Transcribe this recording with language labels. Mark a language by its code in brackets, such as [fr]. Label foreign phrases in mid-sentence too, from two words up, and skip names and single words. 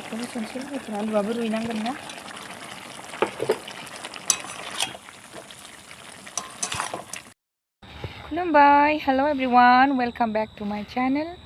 [brx] होसनसै लोगोफोर आलुआबो रुइनांगोन ना खुलुमबाय [en] hello everyone welcome back to my channel